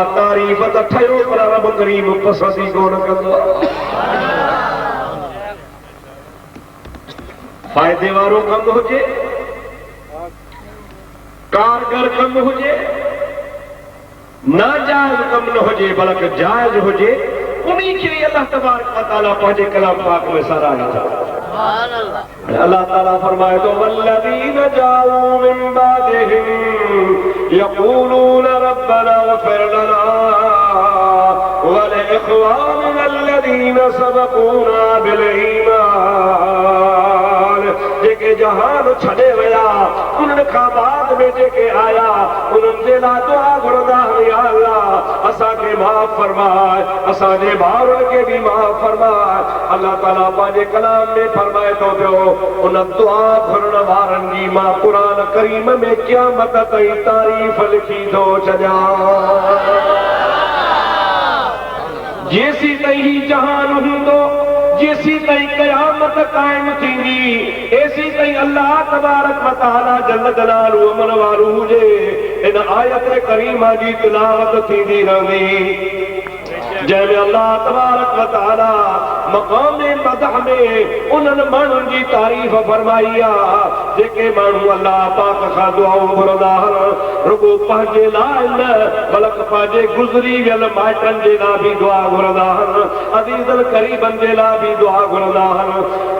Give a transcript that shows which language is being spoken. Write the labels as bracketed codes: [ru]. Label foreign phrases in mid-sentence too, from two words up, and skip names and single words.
[sd] तारीफ़ त ठहियो पर रब करीम पसंदि ई कोन कंदो आहे। फ़ाइदे वारो कम हुजे, कारगर कम हुजे, नाजायज़ कम न हुजे बल्कि जायज़ हुजे, उन्ही खे अल्लाह [ar] تبارك وتعالى [sd] पंहिंजे कलाम पाक में साराहे थो। अल्लाह ताला फरमाए तो [ar] والذين جاءوا من بعدهم يقولون ربنا اغفر لنا ولإخواننا الذين سبقونا بالإيمان. [sd] जेके जहान छॾे विया उन्हनि खां बाद में जेके आया उन्हनि जे लाइ दुआ घुरंदा या अल्लाह असांखे माफ़ फरमाए, असांजे भाउरनि खे बि माफ़ फरमाए। अल्लाह ताला पंहिंजे कलाम में फरमाए थो पियो उन दुआ घुरण वारनि जी मां क़ुरान करीम में क़यामत ताईं तारीफ़ लिखी थो छॾियां। जेसी ताईं ही जहान हूंदो, जेसी ताईं क़यामत काइम थींदी, एसी ताईं अल्लाह [ar] تبارك وتعالى جل جلاله [sd] अमन वारो हुजे इन आयत करीमा जी तिलावत थींदी रहंदी जंहिंमें अल्लाह [ar] تبارك وتعالى [sd] मक़ाम मदह में उन्हनि माण्हुनि जी तारीफ़ फरमाई आहे जेके माण्हू अल्लाह पाक खां दुआऊं घुरंदा आहिनि। रुॻो पंहिंजे लाइ न बल्कि पंहिंजे गुज़री वियल माइटनि जे लाइ बि दुआ घुरंदा आहिनि, अज़ीज़नि क़रीबनि जे लाइ बि दुआ घुरंदा आहिनि।